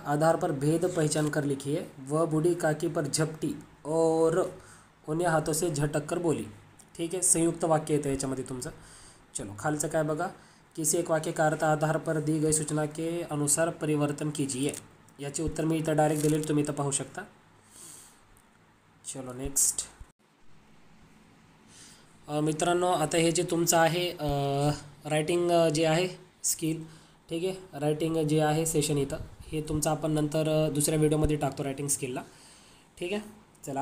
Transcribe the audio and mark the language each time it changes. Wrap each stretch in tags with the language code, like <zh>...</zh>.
<hi>आधार पर भेद पहचान कर लिखिए. वह बूढ़ी काकी पर झपटी और उन्हें हाथों से झटक कर बोली.</hi> <mr>ठीक आहे, संयुक्त वाक्य येतं याच्यामध्ये तुमचं. चलो, खालचं काय बघा.</mr> <hi>किसी एक वाक्य का अर्थ आधार पर दी गई सूचना के अनुसार परिवर्तन कीजिए.</hi> <mr>याचे उत्तर मी इथं डायरेक्ट दिलेलं, तुम्ही इथं पाहू शकता. चलो नेक्स्ट. मित्रांनो, आता हे जे तुमचं आहे रायटिंग जे आहे स्किल. ठीक आहे, रायटिंग जे आहे सेशन इथं हे तुमचं आपण नंतर दुसऱ्या व्हिडिओमध्ये टाकतो रायटिंग स्किलला. ठीक आहे, चला.</mr>